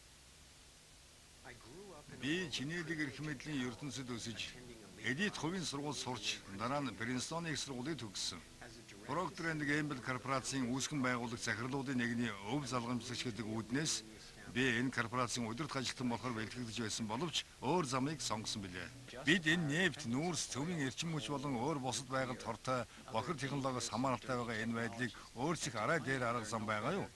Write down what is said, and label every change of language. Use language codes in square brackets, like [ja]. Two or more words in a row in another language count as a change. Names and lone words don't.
[mn] Би Чинэлэг эрх мэдлийн ертөнцид өсөж, элит хувийн сургууль сурч, дараа нь Принстон их сургуулийг төгссөн. Procter and Gamble корпорацийн үүсгэн байгуулах захирлуудын нэгний өв залгамжлагч гэдэг үүднээс би энэ корпорацийн удирдах ажилтан болохоор бэлтгэгдэж байсан боловч өөр замыг сонгосон билээ. Бид энэ нефт, нүүрс, цөмийн эрчим хүч болон өөр бусад байгальд хортой бохир технологиос хамааралтай байгаа энэ байдлыг өөрсдөх арай дээр арга зам байгаа юу?